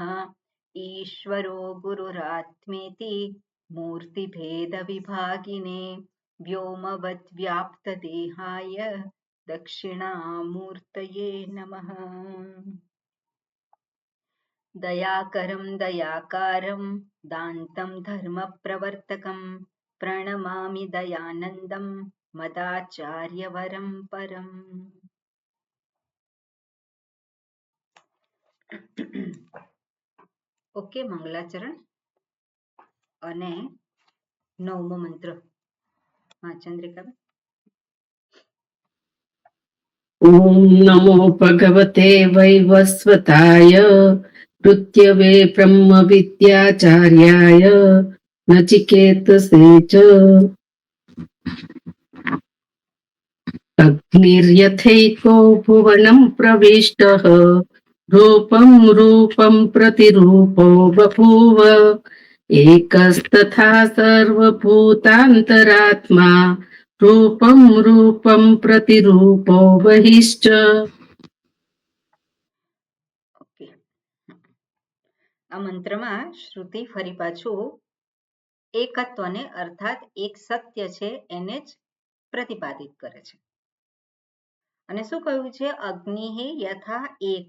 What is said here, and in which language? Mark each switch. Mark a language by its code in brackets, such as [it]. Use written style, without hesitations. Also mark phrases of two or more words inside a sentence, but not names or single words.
[sa] ईश्वरो गुरुरात्मेति मूर्तिभेदविभागिने, व्योमवद्व्याप्तदेहाय दक्षिणामूर्तये नमः। दयाकरं दयाकारं दान्तं धर्मप्रवर्तकं, प्रणमामि दयानन्दं मदाचार्यवरं परम्। [gu] ઓકે, મંગલાચરણ અને 9મો મંત્ર. હા ચંદ્રિકા. [sa] ॐ नमो भगवते वैवस्वताय मृत्यवे ब्रह्मविद्याचार्याय नचिकेतसे च अग्निर्यथैको भुवनं प्रविष्टः रूपं रूपं प्रतिरूपो बभूव एकस्तथा सर्वभूतान्तरात्मा रूपं रूपं प्रतिरूपो बहिश्च. [gu] ઓકે, આ મંત્રમાં શ્રુતિ ફરી પાછું એકત્વને અર્થાત એક સત્ય છે એને જ પ્રતિપાદિત કરે છે. અને શું કહ્યું છે? [sa] अग्नि यथा एक.